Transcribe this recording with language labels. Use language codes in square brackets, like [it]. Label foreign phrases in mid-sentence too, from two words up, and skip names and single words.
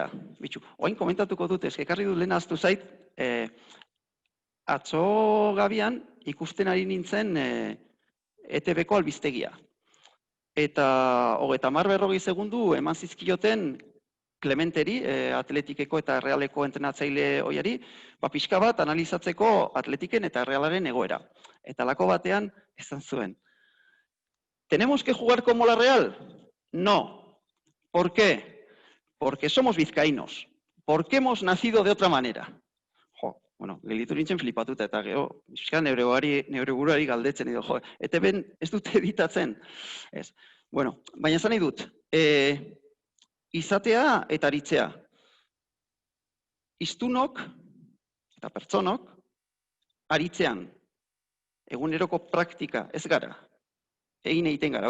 [eu] Oain komentatuko dut, ekarri dut lehen ahaztu zait, atzo gabian ikusten ari nintzen ETB-ko albiztegia. Eta 30-40 segundu eman zizkioten Clementeri, Atletikeko eta Realeko entrenatzaile oiari, pixka bat analizatzeko Atletiken eta Realaren egoera. Eta lako batean esan zuen. [es] ¿Tenemos que jugar como la Real? No. ¿Por qué? Porque somos vizcaínos. ¿Por qué hemos nacido de otra manera? [eu] Gelditu nintzen flipatuta eta gero, neure buruari galdetzen edo, ETB-en ez dute editatzen. Baina esan nahi dut, izatea eta aritzea. Hiztunok eta pertsonok aritzean, eguneroko praktika ez gara, egiten gara.